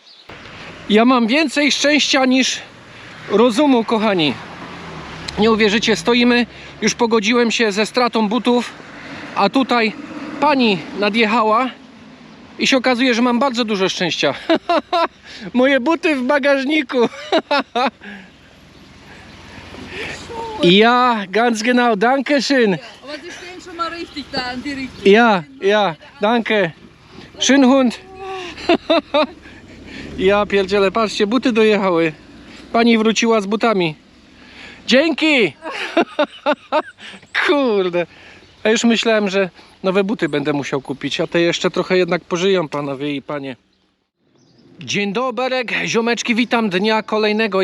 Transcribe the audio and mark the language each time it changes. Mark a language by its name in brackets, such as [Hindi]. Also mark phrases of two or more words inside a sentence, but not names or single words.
[Polish] Ja mam więcej szczęścia niż rozumu, kochani. Nie uwierzycie, stoimy, już pogodziłem się ze stratą butów, a tutaj pani nadjechała i się okazuje, że mam bardzo dużo szczęścia. Moje buty w bagażniku. [German] Ja, ganz genau, danke schön. Aber sie stehen schon mal richtig da in die Richtung. Ja, danke. Schön Hund. [Polish] Ja pierdzielę, patrzcie, buty dojechały. Pani wróciła z butami. Dzięki! Kurde. A już myślałem, że nowe buty będę musiał kupić, a te jeszcze trochę jednak pożyją, panowie i panie. Dzień dobry, ziomeczki, witam dnia kolejnego.